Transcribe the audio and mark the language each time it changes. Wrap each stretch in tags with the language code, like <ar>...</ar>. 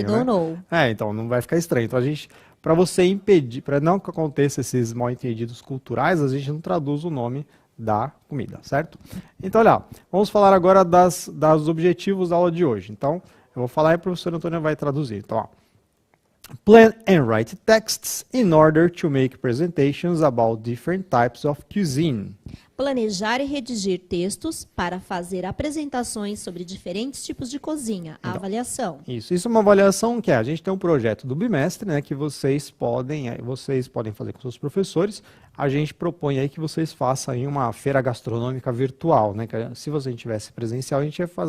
<en>I don't know.</en> <pt>Então não vai ficar estranho. Então para você impedir, para não que aconteça esses mal entendidos culturais, a gente não traduz o nome da comida, certo? Então, olha, vamos falar agora dos objetivos da aula de hoje. Então, eu vou falar e a professora Antônia vai traduzir.</pt> <en>Então, plan and write texts in order to make presentations about different types of cuisine.</en> <pt>Planejar e redigir textos para fazer apresentações sobre diferentes tipos de cozinha. A avaliação. Isso é uma avaliação que a gente tem um projeto do bimestre, né, que vocês podem fazer com seus professores. A gente propõe aí que vocês façam aí uma feira gastronômica virtual, né, que se você tivesse presencial, a gente ia</pt>